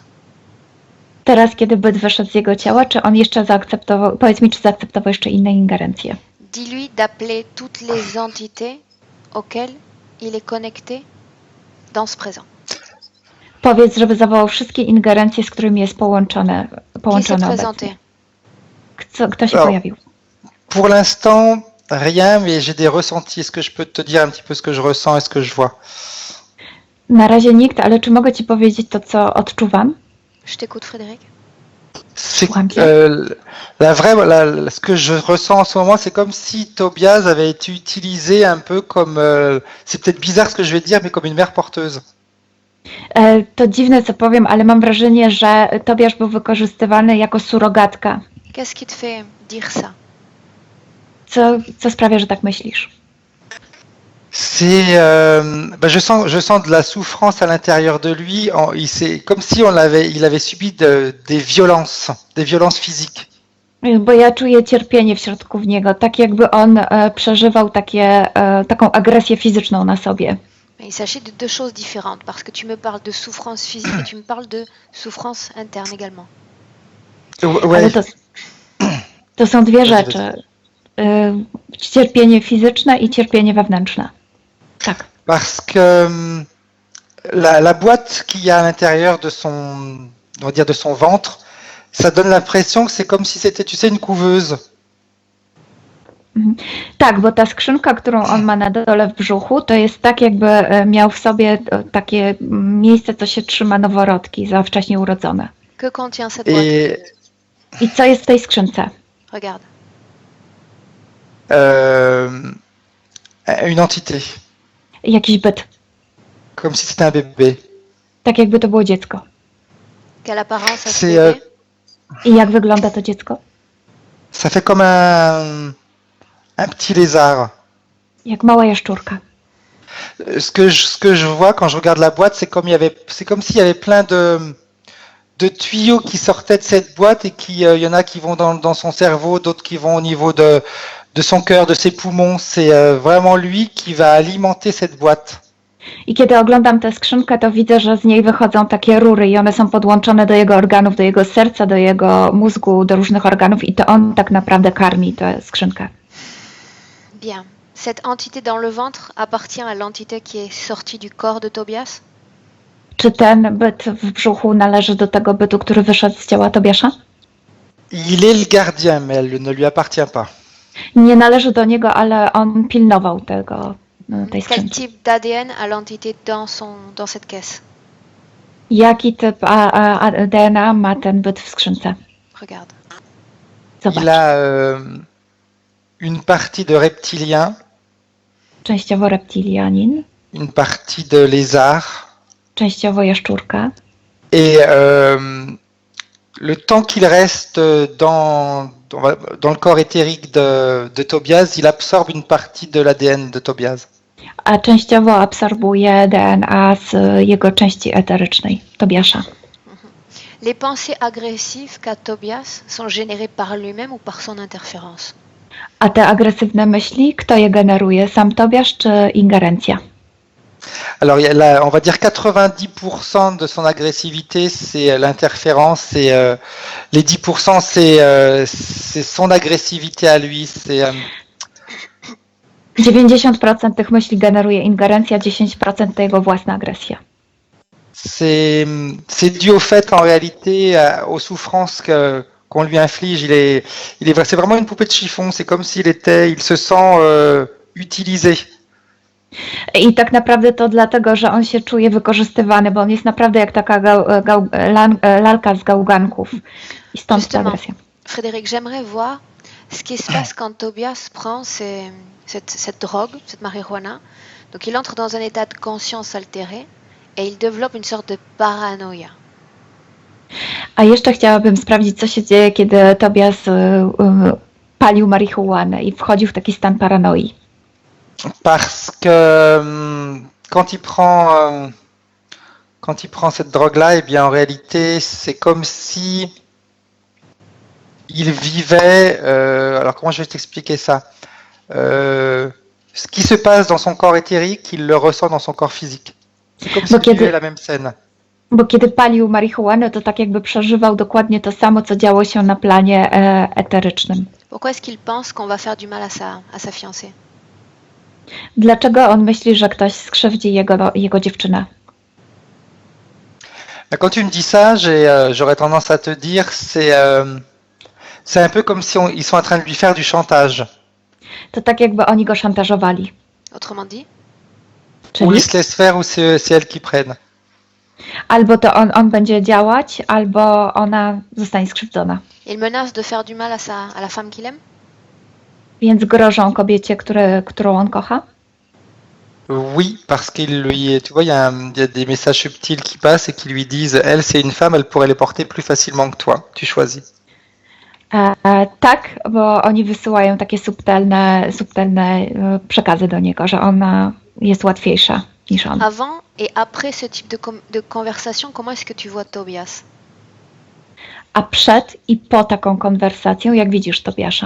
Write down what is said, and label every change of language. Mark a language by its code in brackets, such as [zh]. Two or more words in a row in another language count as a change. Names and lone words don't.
[pl] Teraz, kiedy byt wyszedł z jego ciała, czy on jeszcze zaakceptował, powiedz mi, czy zaakceptował jeszcze inne ingerencje? [fr] Dis-lui d'appeler toutes les entités auxquelles il est connecté dans ce présent. [pl] Powiedz, żeby zawołał wszystkie ingerencje, z którymi jest połączone [fr] Qui s'est [pl] obecnie. [fr] présenté? [pl] Kto się [fr] Alors, [pl] pojawił? [fr] Pour l'instant, rien, mais j'ai des ressentis. Est-ce que je peux te dire un petit peu ce que je ressens et ce que je vois? [pl] Na razie nikt, ale czy mogę ci powiedzieć to, co odczuwam? [fr] Je t'écoute, Frédéric. Ce que je ressens en ce moment, c'est comme si Tobias avait été utilisé un peu comme, c'est peut-être bizarre ce que je vais dire, mais comme une mère porteuse. [pl] To dziwne, co powiem, ale mam wrażenie, że Tobiasz był wykorzystywany jako surogatka. [fr] Qu'est-ce qui te fait dire ça? [pl] Co sprawia, że tak myślisz? [fr] C'est, je sens de la souffrance à l'intérieur de lui. C'est comme si il avait subi des violences physiques. [pl] Bo ja czuję cierpienie w środku w niego, tak jakby on przeżywał taką agresję fizyczną na sobie. [fr] Il s'agit de deux choses différentes, parce que tu me parles de souffrance physique et tu me parles de souffrance interne également. Ouais. [pl] Ale to są dwie rzeczy. Cierpienie fizyczne i cierpienie wewnętrzne. Tak. [fr] Parce que la boîte qu'il y a à l'intérieur de de son ventre, ça donne l'impression que c'est comme si c'était, tu sais, une couveuse. [pl] Tak, bo ta skrzynka, którą on ma na dole w brzuchu, to jest tak, jakby miał w sobie takie miejsce, co się trzyma noworodki za wcześnie urodzone. [fr] Que contient cette boîte? [pl] I co jest w tej skrzynce? [fr] Regarde. Une entité, [pl] Jakiś byt. [fr] comme si c'était un bébé. [pl] Tak jakby to było dziecko. [fr] Quelle apparence a ce C'est, bébé? [pl] I jak wygląda to dziecko? [fr] Ça fait comme un petit lézard. [pl] Jak mała jaszczurka. [fr] Ce que je vois quand je regarde la boîte, c'est comme s'il y avait plein de tuyaux qui sortaient de cette boîte et il y en a qui vont dans son cerveau, d'autres qui vont au niveau de son cœur, de ses poumons. C'est vraiment lui qui va alimenter cette boîte. [pl] I kiedy oglądam tę skrzynkę, to widzę, że z niej wychodzą takie rury i one są podłączone do jego organów, do jego serca, do jego mózgu, do różnych organów i to on tak naprawdę karmi tę skrzynkę. [fr] Bien. Cette entité dans le ventre appartient à l'entité qui est sortie du corps de Tobias? [pl] Czy ten byt w brzuchu należy do tego bytu, który wyszedł z ciała Tobiasza? [fr] Il est le gardien, mais elle ne lui appartient pas. [pl] Nie należy do niego, ale on pilnował tej [fr] Quel [pl] skrzynki. [fr] type d'ADN a l'entité dans cette caisse? [pl] Jaki typ DNA ma ten byt w skrzynce? [fr] Regarde. [pl] Zobacz. [fr] Il a une partie de reptilien, [pl] Częściowo reptilianin, [fr] une partie de lézard [pl] częściowo jaszczurka [fr] et le temps qu'il reste dans le corps éthérique de Tobias, il absorbe une partie de l'ADN de Tobias. [pl] A częściowo absorbuje DNA z jego części eterycznej, Tobiasza. [fr] Les pensées agressives qu'a Tobias sont générées par lui-même ou par son interférence? [pl] A te agresywne myśli, kto je generuje? Sam Tobiasz czy ingerencja? [fr] Alors, on va dire 90% de son agressivité, c'est l'interférence, et les 10%, c'est son agressivité à lui. [pl] 90% tych myśli generuje ingerencja, 10% to jego własna agresja. [fr] C'est dû au fait, en réalité, aux souffrances qu'on lui inflige. C'est vraiment une poupée de chiffon. C'est comme il se sent utilisé. [pl] I tak naprawdę to dlatego, że on się czuje wykorzystywany, bo on jest naprawdę jak taka lalka z gałganków. I stąd ta agresja. [fr] Frédéric, j'aimerais voir ce qui se passe quand Tobias prend cette drogue, cette marijuana. Donc il entre dans un état de conscience altéré et il développe une sorte de paranoïa. [pl] A jeszcze chciałabym sprawdzić, co się dzieje, kiedy Tobias palił marihuanę i wchodził w taki stan paranoi. [fr] Parce que quand il prend cette drogue-là, eh bien en réalité, c'est comme si il vivait. Alors comment je vais t'expliquer ça? Ce qui se passe dans son corps éthérique, il le ressent dans son corps physique. C'est comme s'il vivait la même scène. [pl] Bo kiedy palił marihuanę, to tak jakby przeżywał dokładnie to samo, co działo się na planie eterycznym. [fr] Pourquoi est-ce qu'il pense qu'on va faire du mal à sa fiancée? [pl] Dlaczego on myśli, że ktoś skrzywdzi jego dziewczynę? [fr] Quand tu me dis ça, j'aurais tendance à te dire, c'est un peu comme si ils sont en train de lui faire du chantage. [pl] To tak jakby oni go szantażowali. [fr] Autrement dit? Ou il se laisse faire, ou c'est elles qui prennent. [pl] Albo to on będzie działać, albo ona zostanie skrzywdzona. [fr] Il menace de faire du mal à la femme qu'il aime? [pl] Więc grożą kobiecie, którą on kocha? [fr] Oui, parce qu'il lui, tu vois, il y a des messages subtils qui passent et qui lui disent, elle, c'est une femme, elle pourrait les porter plus facilement que toi. Tu choisis. [pl] Tak, bo oni wysyłają takie subtelne przekazy do niego, że ona jest łatwiejsza niż on. [fr] Avant et après ce type de conversation, comment est-ce que tu vois Tobias? [pl] A przed i po taką konwersacją, jak widzisz Tobiasza?